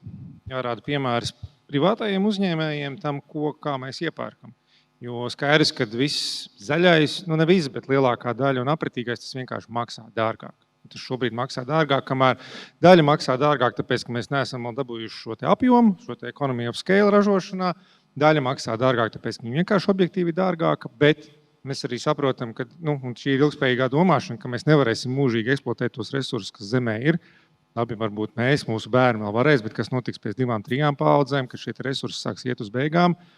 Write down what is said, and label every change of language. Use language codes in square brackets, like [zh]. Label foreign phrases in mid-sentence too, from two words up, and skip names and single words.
[lv] Jārāda piemērs privātajiem uzņēmējiem tam, kā mēs iepērkam. Jo skaidrs, ka viss zaļais, ne viss, bet lielākā daļa un apretīgais, tas vienkārši maksā dārgāk. Tas šobrīd maksā dārgāk, kamēr daļa maksā dārgāk, tāpēc, ka mēs neesam vēl dabūjuši šo te apjomu, šo te [en] economy of scale [lv] ražošanā. Daļa maksā dārgāk, tāpēc, ka viņi vienkārši objektīvi dārgāka, bet mēs arī saprotam, ka šī ir ilgspējīgā domāšana, ka mēs nevarēsim mūžīgi eksploatēt tos resursus, kas zemē ir. Labi, varbūt mēs, mūsu bērni vēl varēs, bet kas notiks pēc 2-3 paudzēm, kad šie resursi sāks iet uz beigām.